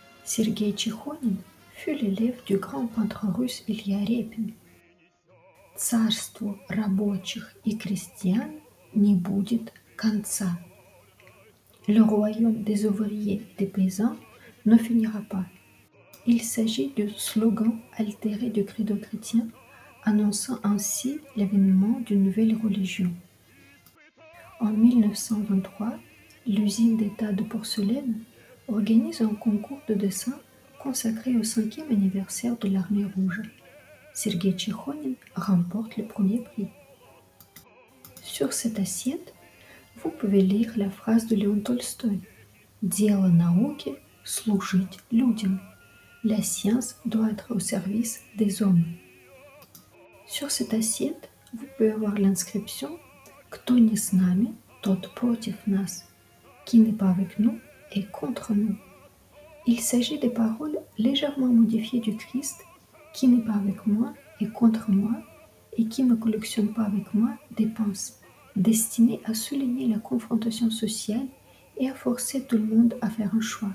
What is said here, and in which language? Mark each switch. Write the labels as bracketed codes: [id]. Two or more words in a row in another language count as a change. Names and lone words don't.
[fr] Sergei Tchikhonin fut l'élève du grand peintre russe Ilya Repin. [ru] Царству рабочих и крестьян не будет конца. [fr] Le royaume des ouvriers et des paysans ne finira pas. Il s'agit du slogan altéré du credo chrétien, annonçant ainsi l'avènement d'une nouvelle religion. En 1923, l'usine d'État de porcelaine organise un concours de dessin consacré au 5e anniversaire de l'Armée rouge. Sergei Tchikhonin remporte le premier prix. Sur cette assiette, vous pouvez lire la phrase de Léon Tolstoï: [ru] «Дело науки – служить людям». [fr] La science doit être au service des hommes. Sur cette assiette, vous pouvez voir l'inscription [ru] «Кто не с нами, тот против нас». [fr] Qui n'est pas avec nous est contre nous. Il s'agit des paroles légèrement modifiées du Christ: qui n'est pas avec moi est contre moi, et qui ne collectionne pas avec moi dépense, destinées à souligner la confrontation sociale et à forcer tout le monde à faire un choix.